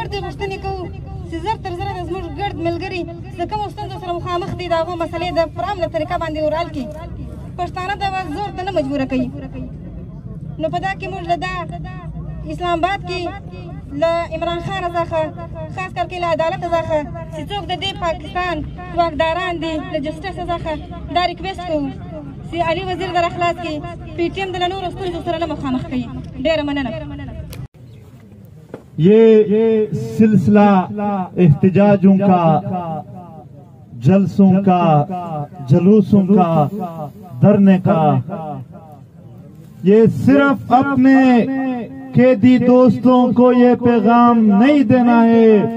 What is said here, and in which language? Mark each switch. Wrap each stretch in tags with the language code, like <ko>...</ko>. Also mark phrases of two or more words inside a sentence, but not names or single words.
<ps>ګردې غوښتنې کوو چې زر تر زره د زموږ ګرد ملګري چې کومو ستونزو سره مخامخ دي د هغو مسلې د پر عامله طریقه باندې ورحل کړي پښتانه د زور ته نه مجبوره کوي نو په دا کې موږ له دا اسلام آباد کې له عمران خان څخه خاص کر کې له عدالت څخه چې څوک د دې پاکستان واکداران دي له جسټس څخه دا ریکویسټ کوو چې علي وزیر در اخلاص کې پی ټی ایم د نورو ستونزو سره نه مخامخ کوي ډېره مننه</ps> <ur>یہ سلسلہ احتجاجوں کا جلسوں کا جلوسوں کا دھرنے کا یہ صرف اپنے قیدی دوستوں کو یہ پیغام نہیں دینا ہے</ur>